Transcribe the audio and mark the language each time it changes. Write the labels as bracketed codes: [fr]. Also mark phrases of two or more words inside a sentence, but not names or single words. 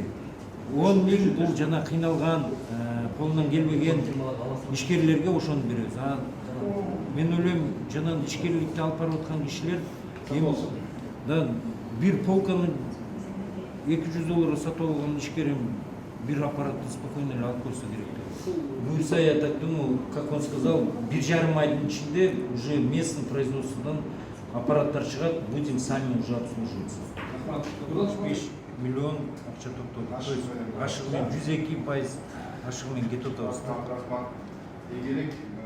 [ky] 10 миң бул жана кыйналган, колунан келбеген ишкерлерге ошону беребиз. Мен ойлойм, жана ишкерликти алып барып аткан кишилер да бир полканы $200 сатып алган ишкерим бир аппаратты спокойно эле алып койсо керек. Буюрса, [ru] я так думаю, как он сказал, 1,5 [ky] айдын ичинде [ru] уже местный [ky] производстводан аппараттар чыгат, [ru] будем сами уже обслуживаться. [ky] 5 миллион акча топтолду. [ru] То есть [ky] ашыгы менен 102%, ашыгы менен кетип атабыз. Игерек